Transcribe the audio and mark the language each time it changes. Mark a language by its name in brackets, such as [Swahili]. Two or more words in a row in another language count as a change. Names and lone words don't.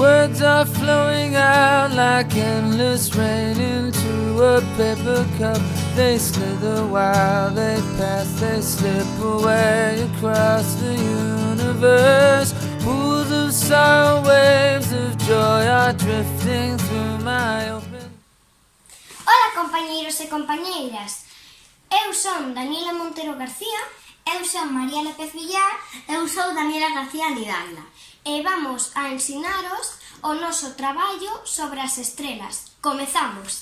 [English] words are flowing out like endless rain into a paper cup. They slither while they pass, they slip away across the universe. Pools of sorrow, waves of joy are drifting through my open... [Galician] Ola, compañeiros e compañeiras. Eu son Daniela Montero García. Eu son María López Villar. Eu sou Daniela García Lidalda. E vamos a ensinaros o noso traballo sobre as estrelas. Comezamos.